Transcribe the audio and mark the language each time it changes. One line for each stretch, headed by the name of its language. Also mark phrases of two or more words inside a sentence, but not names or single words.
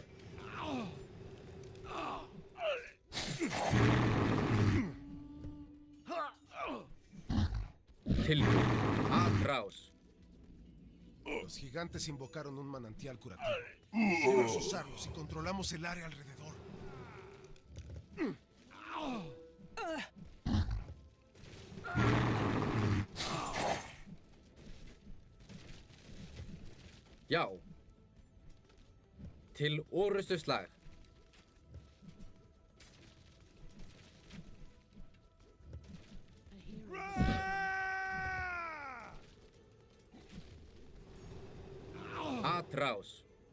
Icelandic: Tilbúin.
Spanish: Atrás. Los gigantes invocaron un manantial curativo. Debemos usarlo si controlamos el área alrededor.
Icelandic: Já. Til orrustuslag. Atrás.